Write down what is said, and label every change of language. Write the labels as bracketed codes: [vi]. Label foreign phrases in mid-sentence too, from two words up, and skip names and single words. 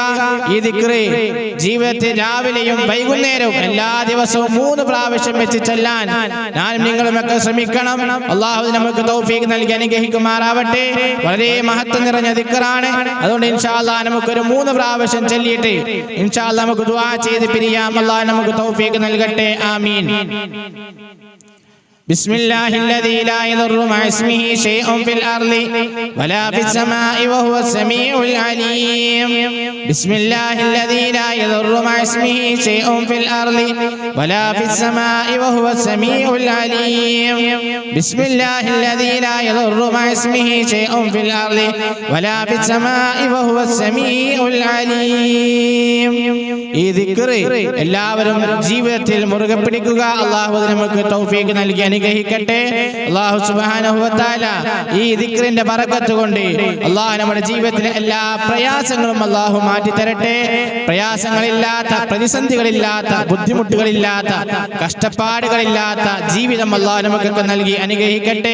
[ml] ഈ ദിക്ർ ജീവിതത്തിൽ രാവിലെയും വൈകുന്നേരവും എല്ലാ ദിവസവും 3 പ്രാവശ്യം വെച്ച് ചൊല്ലാൻ ഞാനും നിങ്ങളുമൊക്കെ ശ്രമിക്കണം. അല്ലാഹു നമുക്ക് തൗഫീഖ് നൽകി അനുഗ്രഹിക്കുമാറാവട്ടെ. വളരെ മഹത്വം നിറഞ്ഞ ദിക്റാണ്. അതുകൊണ്ട് [ar] إن شاء الله [ml] നമുക്കൊരു 3 പ്രാവശ്യം ചൊല്ലിയിട്ട് [ar] إن شاء الله [ml] നമുക്ക് ദുആ ചെയ്ത് പിരിയാം. അല്ലാഹു നമുക്ക് തൗഫീഖ് നൽകട്ടെ. ആമീൻ. [ar] بسم الله الذي لا يضر مع اسمه شيء في الأرض ولا في السماء وهو السميع العليم. بسم الله الذي لا يضر مع اسمه شيء في الأرض ولا في السماء وهو السميع العليم. بسم الله الذي لا يضر مع اسمه شيء في الأرض ولا في السماء وهو السميع العليم. [ml] ഈ ദിക്ർ എല്ലാവരും ജീവിതത്തിൽ മുറുകെ പിടിക്കുക. അല്ലാഹു നമുക്ക് തൗഫീഖ് നൽകി അനുഗ്രഹിക്കട്ടെ. [ar] الله سبحانه وتعالى [ml] ഈ ദിക്റിന്റെ ബറക്കത്ത് കൊണ്ട് അല്ലാഹു നമ്മുടെ ജീവിതത്തിലെ എല്ലാ പ്രയാസങ്ങളും അല്ലാഹു മാറ്റി തരട്ടെ. പ്രയാസങ്ങളില്ലാത്ത, പ്രതിസന്ധികളില്ലാത്ത, ബുദ്ധിമുട്ടുകളില്ലാത്ത, കഷ്ടപ്പാടുകളില്ലാത്ത ജീവിതം അല്ലാഹു നമുക്കൊക്കെ നൽകി അനുഗ്രഹിക്കട്ടെ.